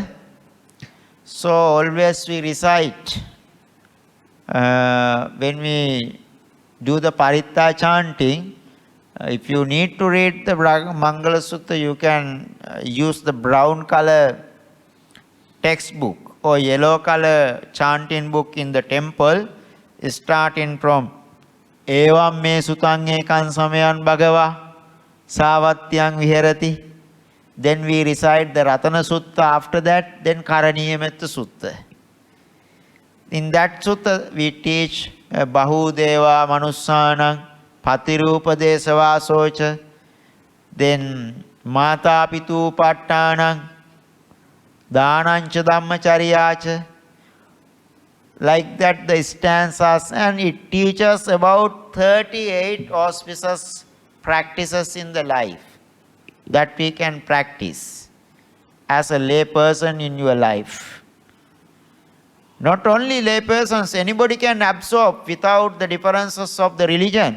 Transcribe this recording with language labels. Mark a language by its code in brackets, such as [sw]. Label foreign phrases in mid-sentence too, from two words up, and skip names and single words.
[en] So always we recite when we do the Paritta chanting. If you need to read the Mangala Sutta, you can use the brown color textbook or yellow color chanting book in the temple, starting from [pi] Evam me sutang ekan samayan bhagava savatyang viharati. [en] Then we recite the Ratana Sutta after that, then Karaniyametta Sutta. In that sutta we teach [pi] Bahudeva Manussanang Patirupadesavasocha, [en] then [pi] Mata Pitu Pattanang Dhanancha Dhammacharyacha. [en] Like that the stanzas, and it teaches about 38 auspicious practices in the life that we can practice as a lay person in your life. Not only lay persons, anybody can absorb without the differences of the religion.